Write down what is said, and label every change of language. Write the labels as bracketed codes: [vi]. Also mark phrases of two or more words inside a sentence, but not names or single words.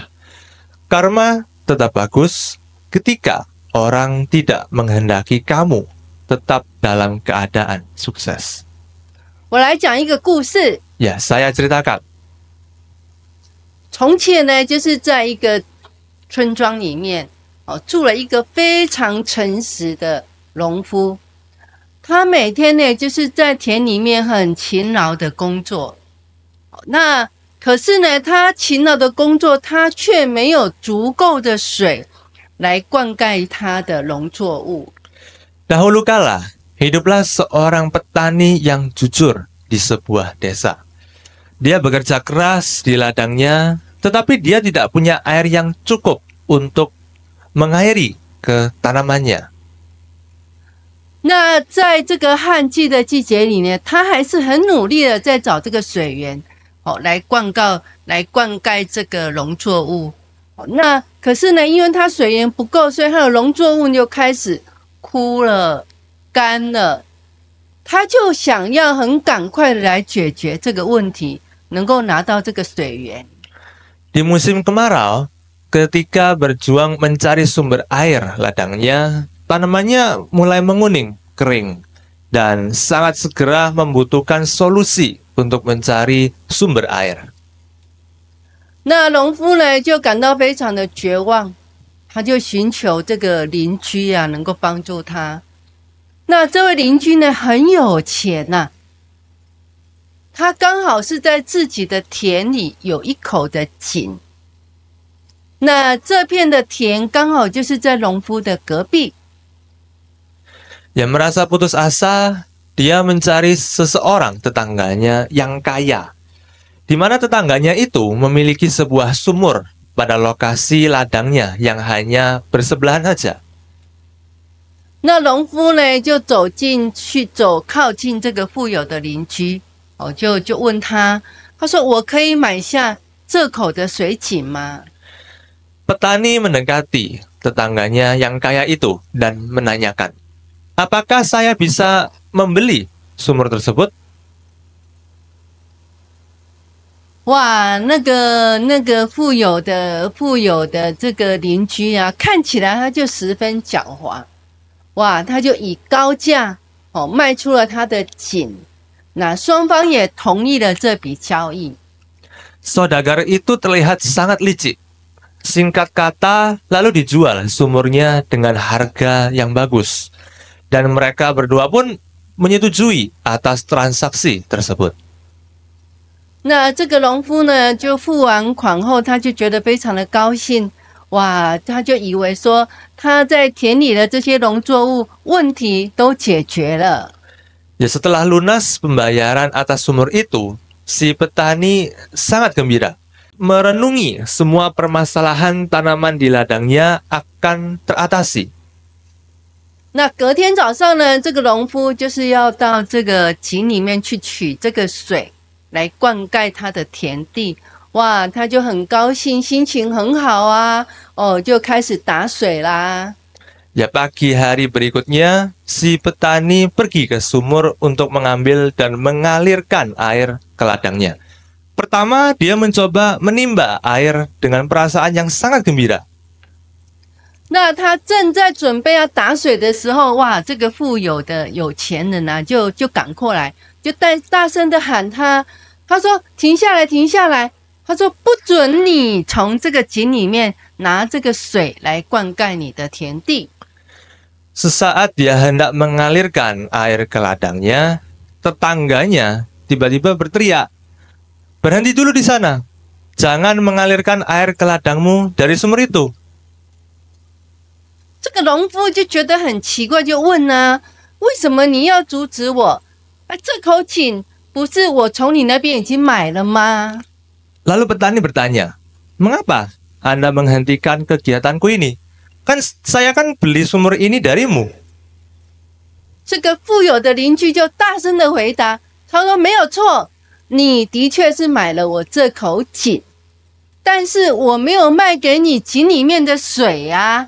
[id] Karma tetap bagus ketika orang tidak menghendaki kamu tetap dalam keadaan sukses. [zh] 我来讲一个故事。 [id] Ya, saya ceritakan. [zh] 从前呢，就是在一个村庄里面，住了一个非常诚实的农夫。他每天呢，就是在田里面很勤劳的工作。那可是呢，他勤劳的工作，他却没有足够的水来灌溉他的农作物。 [id] Dahulu kala, hiduplah seorang petani yang jujur di sebuah desa. Dia bekerja keras di ladangnya, tetapi dia tidak punya air yang cukup untuk mengairi ke tanamannya. [zh] 那在这个旱季的季节里呢，他还是很努力的在找这个水源，来灌溉这个农作物。那可是呢，因为他水源不够，所以他的农作物就开始枯了、干了。他就想要很赶快的来解决这个问题，能够拿到这个水源。 [id] Di musim kemarau, ketika berjuang mencari sumber air ladangnya, tanamannya mulai menguning, kering, dan sangat segera membutuhkan solusi untuk mencari sumber air. [zh] 那农夫呢，就感到非常的绝望，他就寻求这个邻居啊，能够帮助他。那这位邻居呢，很有钱呐、他刚好是在自己的田里有一口的井。那这片的田刚好就是在农夫的隔壁。 [id] Yang merasa putus asa, dia mencari seseorang tetangganya yang kaya, di mana tetangganya itu memiliki sebuah sumur pada lokasi ladangnya yang hanya bersebelahan saja. [zh] 那农夫呢，就走靠近这个富有的邻居，就问他，他说：“我可以买下这口的水井吗？” [id] Petani mendekati tetangganya yang kaya itu dan menanyakan, apakah saya bisa membeli sumur tersebut? [zh] 哇，那个富有的这个邻居啊，看起来他就十分狡猾，哇，他就以高价卖出了他的井，那双方也同意了这笔交易。 [id] Saudagar itu terlihat sangat licik. Singkat kata, lalu dijual sumurnya dengan harga yang bagus. Dan mereka berdua pun menyetujui atas transaksi tersebut. [zh] 那这个农夫呢，就付完款后，他就觉得非常的高兴，哇，他就以为说他在田里的这些农作物问题都解决了。 [id] Ya setelah lunas pembayaran atas sumur itu, si petani sangat gembira. Merenungi semua permasalahan tanaman di ladangnya akan teratasi. [zh] 那隔天早上呢，这个农夫就是要到这个井里面去取这个水来灌溉他的田地。哇，他就很高兴，心情很好啊，就开始打水啦。 [id] Ya pagi hari berikutnya, si petani pergi ke sumur untuk mengambil dan mengalirkan air ke ladangnya. Pertama, dia mencoba menimba air dengan perasaan yang sangat gembira. [zh] 那他正在准备要打水的时候，哇，这个富有的有钱人啊，就赶过来，就大声的喊他，他说：“停下来，停下来！” 他说：“不准你从这个井里面拿这个水来灌溉你的田地。” [id] Sesaat dia hendak mengalirkan air ke ladangnya, tetangganya tiba-tiba berteriak, "Berhenti dulu di sana! Jangan mengalirkan air ke ladangmu dari sumur itu." [zh] 这个农夫就觉得很奇怪，就问啊：“为什么你要阻止我？这口井不是我从你那边已经买了吗？” [id] Lalu petani bertanya, "Mengapa Anda menghentikan kegiatanku ini? Kan saya kan beli sumur ini darimu." [zh] 这个富有的邻居就大声的回答，他说：“没有错，你的确是买了我这口井，但是我没有卖给你井里面的水呀。